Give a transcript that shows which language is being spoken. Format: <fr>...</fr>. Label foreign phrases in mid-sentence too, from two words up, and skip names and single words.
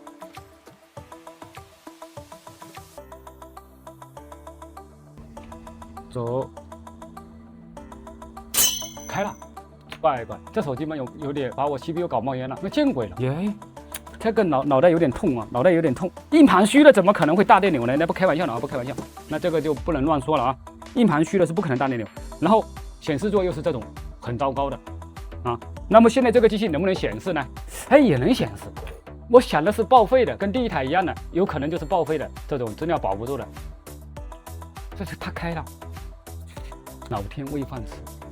<zh>走，開了，乖，這手機嘛有點把我 CPU 搞冒煙了，那見鬼了耶！這個腦袋有點痛啊，腦袋有點痛。硬盤虛了怎麼可能會大電流呢？那不開玩笑的啊，不開玩笑。那這個就不能亂說了啊。硬盤虛了是不可能大電流。然後顯示座又是這種很糟糕的啊。那麼現在這個機器能不能顯示呢？哎，也能顯示。我想的是報廢的，跟第一台一樣的，有可能就是報廢的這種資料保不住的。這是它開了，老天未犯此。</zh>